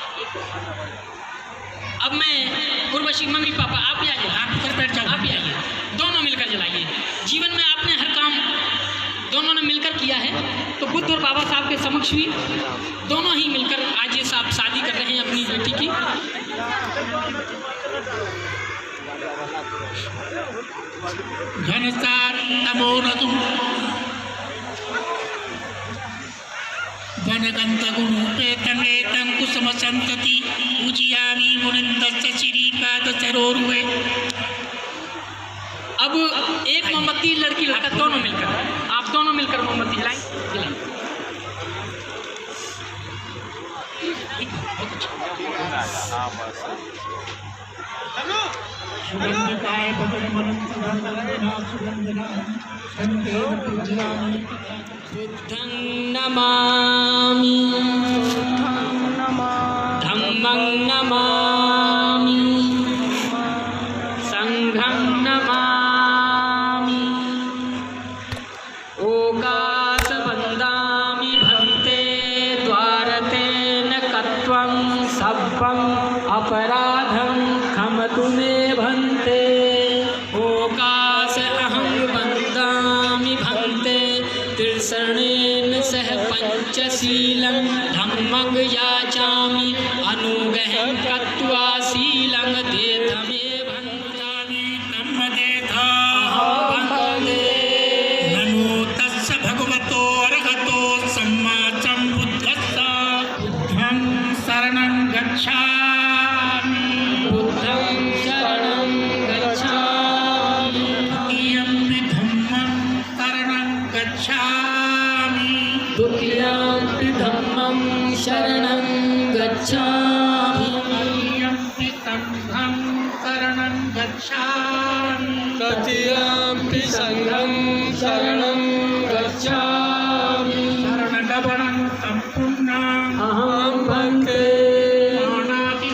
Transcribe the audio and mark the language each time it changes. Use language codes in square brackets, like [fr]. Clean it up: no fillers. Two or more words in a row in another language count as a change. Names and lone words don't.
[hi] अब मैं उर्वशी मम्मी पापा आप भी आइए, आप इधर बैठ जाओ, आप भी आइए, दोनों मिलकर जलाइए। जीवन में आपने हर काम दोनों ने मिलकर किया है तो बुद्ध और बाबा साहब के समक्ष भी दोनों ही मिलकर आज ये साहब शादी कर रहे हैं अपनी बेटी की। [pi] घनसार नमो नतु वनगंधगुणोपेतमेतं कुसुमसन्तति पूजयामि मुनिन्दस्य श्रीपादसरोरुहे। [hi] अब एक मोमबत्ती लड़की लड़का दोनों मिलकर, आप दोनों मिलकर मोमबत्ती जलाएं। [pi] सुगंधिकाय भगवन् सुगंधनां बुद्धं नमामि, धम्मं नमामि, संघं नमामि, ओकास वन्दामि भन्ते द्वारतेन कत्वं सब्बं अपराधं खमतु मे भन्ते। ओकास अहं वन्दामि भन्ते त्रिशरणेन सह पंचशीलं धम्मं याचामि अनुगहं कृत्वा शीलं देथमे भन्तामि तम्मदेथा वन्दे। नमो तस्स भगवतो अरहतो सम्मा सम्बुद्धस्स। बुद्धं शरणं गच्छामि, बुद्धं शरणं गच्छामि, द्वितीयंपि धम्मं शरणं गच्छामि, द्वितीयंपि धम्मं शरणं गच्छामि, तृतीयंपि संघं शरणं गच्छामि, तृतीयंपि संघं शरणं गच्छामि। शरणगमनं सम्पूर्णम् अहं भन्ते प्राणानां